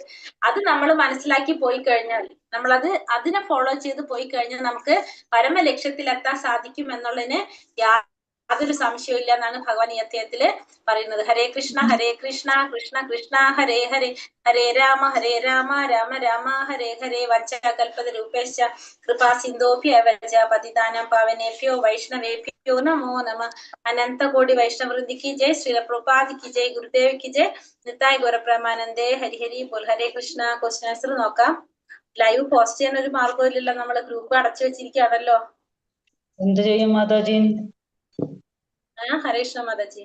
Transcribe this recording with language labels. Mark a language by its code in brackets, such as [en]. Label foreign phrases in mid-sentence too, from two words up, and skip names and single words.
[ml] അത് നമ്മൾ മനസ്സിലാക്കി പോയി കഴിഞ്ഞാൽ, നമ്മളത് അതിനെ ഫോളോ ചെയ്ത് പോയി കഴിഞ്ഞാൽ നമുക്ക് പരമലക്ഷ്യത്തിലെത്താൻ സാധിക്കും എന്നുള്ളതിന് യാതൊരു സംശയവും ഇല്ല എന്നാണ് ഭഗവാൻ ഈ അധ്യായത്തില് പറയുന്നത്. [sa] ഹരേ കൃഷ്ണ കൃഷ്ണ കൃഷ്ണ ഹരേ ഹരേ, ഹരേ രാമ രാമ രാമ ഹരേ ഹരേ. വഞ്ചകൽപത രൂപേശ കൃപാ സിന്ധോഭ്യവച പതിതാനം പാവനേഭ്യോ വൈഷ്ണവേഭ്യോ നമോ നമ. [ml] അനന്തകോടി വൈഷ്ണവൃന്ദിക്ക് ജയ്, ശ്രീല പ്രഭുപാദിക്ക് ജയ്, ഗുരുദേവിക്ക് ജയ്, നിത്തായ് ഗൗരപ്രമാനന്ദേ ഹരിഹരി ബോൽ. ഹരേ കൃഷ്ണ. [en] question answer [ml] നോക്കാം. [en] live post [ml] ചെയ്യാൻ ഒരു മാർഗവും ഇല്ലല്ലോ, നമ്മള് ഗ്രൂപ്പ് അടച്ചു വെച്ചിരിക്കുകയാണല്ലോ. എന്ത് ചെയ്യും മാതാജി? ഹരേ കൃഷ്ണ മാതാജി.